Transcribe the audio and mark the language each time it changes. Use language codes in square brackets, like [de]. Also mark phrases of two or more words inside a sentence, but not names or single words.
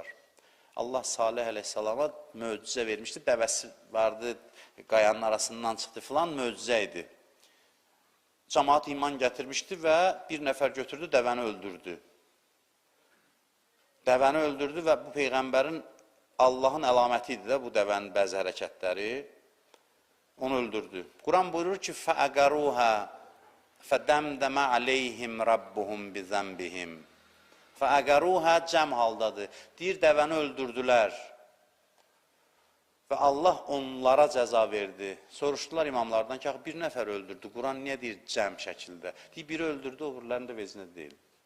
[az] Allah Salih əleyhissalama möcüzə vermişdi, dəvəsi vardı, qayanın arasından çıxdı filan, möcüzə idi. Cəmaat iman gətirmişdi və bir nəfər götürdü, dəvəni öldürdü. Dəvəni öldürdü və bu Peyğəmbərin Allahın əlaməti idi də bu dəvənin bəzi hərəkətləri. Onu öldürdü. Quran buyurur ki, [ar] فَأَقَرُوهَا فَدَمْدَمَ عَلَيْهِمْ رَبُّهُمْ بِذَنْبِهِمْ فَأَقَرُوهَا [az] cəm haldadır. Deyir, dəvəni öldürdülər. Və Allah onlara cəza verdi. Soruşdular imamlardan ki, bir nəfər öldürdü. Quran niyə deyir cəm şəkildə? Deyir, biri öldürdü, o birilərində vecinə deyil.